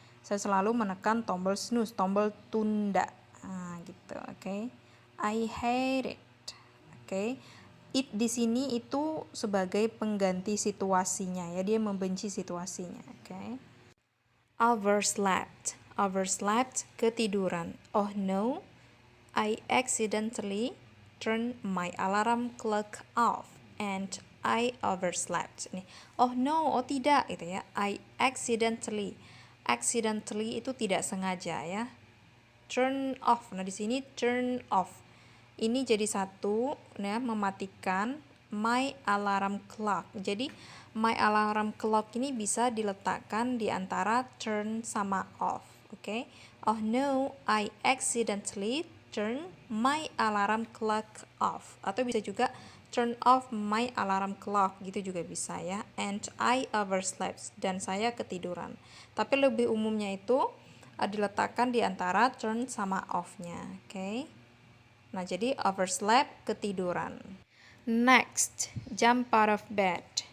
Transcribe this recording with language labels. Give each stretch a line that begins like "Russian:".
Indonesian: Saya selalu menekan tombol snooze, tombol tunda. Gitu, oke.
English: I hate it. Oke.
Indonesian: It di sini itu sebagai pengganti situasinya ya, dia membenci situasinya, oke.
English: Overslept. Overslept, ketiduran. Oh no, I accidentally turned my alarm clock off and I overslept.
Indonesian: Nih, oh no, oh tidak gitu ya.
English: I accidentally.
Indonesian: Accidentally itu tidak sengaja ya. Turn off. Nah, di sini turn off. Ini jadi satu ya, mematikan
English: my alarm clock.
Indonesian: Jadi
English: my alarm clock
Indonesian: ini bisa diletakkan di antara turn sama off, oke?
English: Oh no, I accidentally turn my alarm clock off.
Indonesian: Atau bisa juga
English: turn off my alarm clock,
Indonesian: gitu juga bisa ya.
English: And I overslept,
Indonesian: dan saya ketiduran. Tapi lebih umumnya itu diletakkan di antara turn sama off-nya, oke? Nah, jadi
English: overslept, ketiduran. Next, jump out of bed.